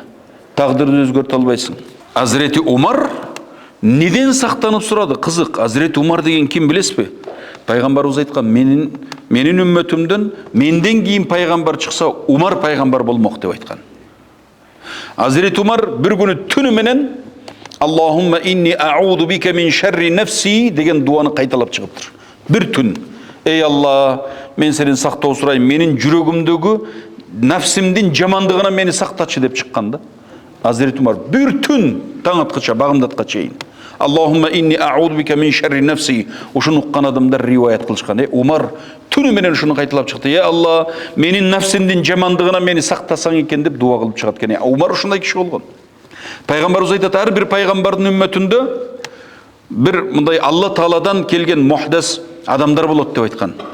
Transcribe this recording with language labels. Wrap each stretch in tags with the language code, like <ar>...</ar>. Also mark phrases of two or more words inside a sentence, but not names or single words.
<kk>Тағдырды өзгерте албайсың. Азіреті Умар неден сақтанып сұрады? Қызық, Азіреті Умар деген кім білесіз бе? Пайғамбарымыз айтқан, менің үмметімден менден кейін пайғамбар шықса, Умар пайғамбар болмақ деп айтқан. Азіреті Умар бір күні түні менен</kk> <ar>اللهم إني أعوذ بك من شر نفسي</ar> <kk>деген дуаны қайталап шығыптыр. Бір түн. Ей Алла, мен сенен сақтау сұрайым, менің жүрегімдегі нәпсімден жамандығына мені сақтатшы деп шыққанда. Азіреті Умар бір түн таң атқанша, бағымдатқа шейін.</kk> <ar>اللهم إني أعوذ بك من شر نفسي.</ar> <kk>Ошыны ұққан адамдар риуаят қылышқан. Умар түні менен шыны қайталап шықты. Ей Алла, менің нәпсімден жамандығына мені сақтасаң екен деп дуа қылып шығады. Умар ошындай кіші болған. Пайғамбарымыз айтады, әрбір пайғамбардың үмметінде бір мындай Алла Тағаладан келген мухдас адамдар болады деп айтқан.</kk>